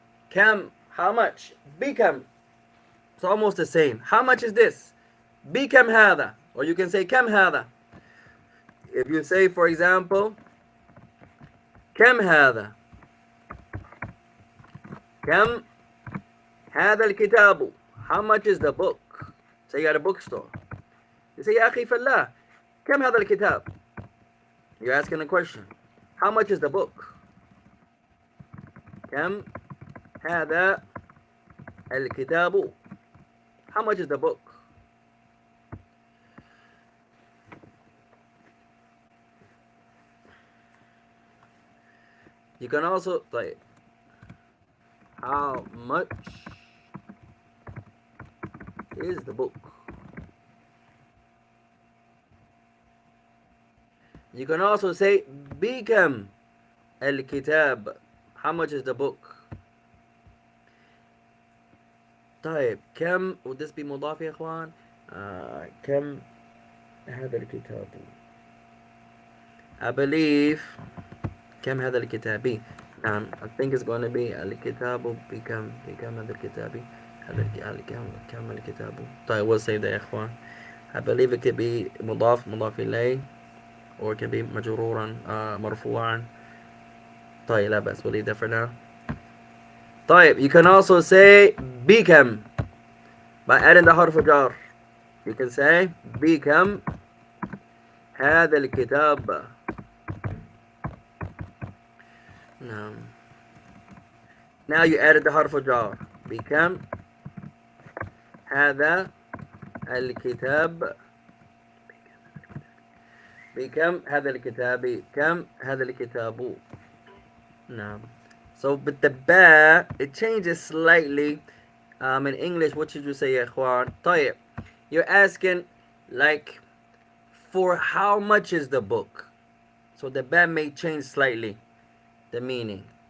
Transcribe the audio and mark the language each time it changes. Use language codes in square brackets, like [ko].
[en] Kam, how much? Bikam. It's almost the same. How much is this? Bikam hada. Or you can say kam hada. If you say, for example, kam hada. [ar] كم هذا الكتاب? [en] How much is the book? Say you're at a bookstore. You say, [ar] يا أخي فالله, كم هذا الكتاب? [en] You're asking a question. How much is the book? [ar] كم هذا الكتاب? [en] How much is the book? You can also like, how much is the book? You can also say [ar] بكم الكتاب. [en] How much is the book? [ar] طيب كم, [en] would this be [ar] مضاف يا اخوان? كم هذا الكتاب? [en] I believe [ar] كم هذا الكتاب. [en] I think it's going to be [ar] الكتاب بكم هذا الكتاب. كم الكتاب. [en] طيب we'll save that يا اخوان. I believe it could be مضاف إليه, or it can be مجرورا مرفوعا. [ar] طيب لا بأس, [en] we'll leave that for now. طيب, you can also say بكم by adding the حرف جار. You can say [ar] بكم هذا الكتاب. [en] No. Now you added the حرف جار. [ar] بكم هذا الكتاب. بكم هذا الكتاب كم هذا الكتاب نعم. [en] So but the ba it changes slightly. In English what should you say [ar] يا إخوان طيب [en] you're asking like for how much is the book, so the ba may change slightly the meaning.